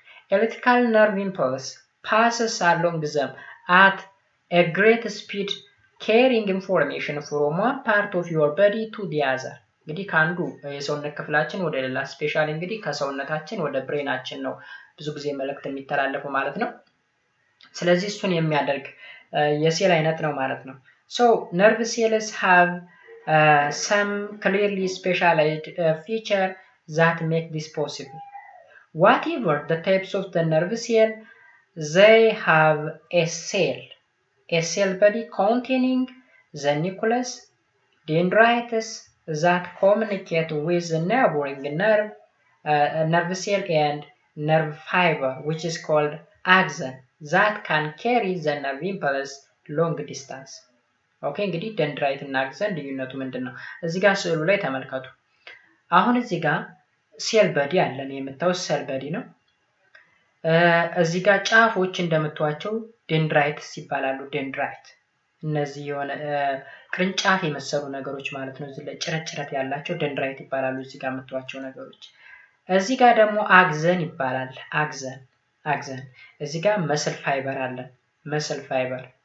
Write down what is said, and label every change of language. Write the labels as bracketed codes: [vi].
[en] ኤሌክትሪካል ነርቭ ኢምፐልስ passes along them at a great speed carrying information from one part of your body to the other። [am] እንግዲህ ከአንዱ የሰውነት ክፍላችን ወደ ሌላ ስፔሻሊ እንግዲህ ከሰውነታችን ወደ ብሬናችን ነው ብዙ ጊዜ መልእክት የሚተላለፈው ማለት ነው። ስለዚህ እሱን የሚያደርግ የሴል አይነት ነው ማለት ነው። [en] So nerve cells have some clearly specialized feature that make this possible. Whatever the types of the nerve cell, they have a cell body containing the nucleus, dendrites that communicate with the neighboring nerve cell and nerve fiber, which is called axon, that can carry the nerve impulse long distance. [am] ኦኬ እንግዲህ ደንድራይት እና አክሰን ልዩነቱ ምንድነው? እዚህ ጋር ስዕሉ ላይ ተመልከቱ። አሁን እዚህ ጋር ሴል በዲ አለን። የምታዩት ሴል በዲ ነው። እዚህ ጋር ጫፎች እንደምታዩቸው ደንድራይትስ ይባላሉ። ደንድራይት እነዚህ የሆነ ቅርንጫፍ የመሰሉ ነገሮች ማለት ነው። እዚህ ላይ ጭረጭረት ያላቸው ደንድራይት ይባላሉ። እዚህ ጋር የምታዩቸው ነገሮች። እዚህ ጋር ደግሞ አክሰን ይባላል። አክሰን እዚህ ጋር መስል ፋይበር አለ። መስል ፋይበር